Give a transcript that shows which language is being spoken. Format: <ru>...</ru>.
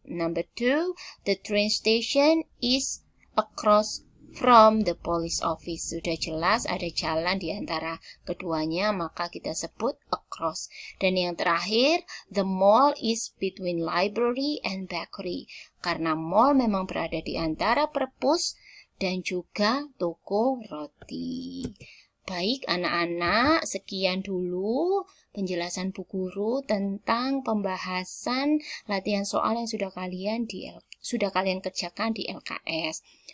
<en>Number 2, the train station is across from the police office.</en> <id>Sudah jelas ada jalan di antara keduanya, maka kita sebut across. Dan yang terakhir,</id> <en>the mall is between library and bakery.</en> <id>Karena mall memang berada di antara perpus dan juga toko roti. Baik anak-anak, sekian dulu penjelasan Bu Guru tentang pembahasan latihan soal yang sudah kalian kerjakan di LKS.</id>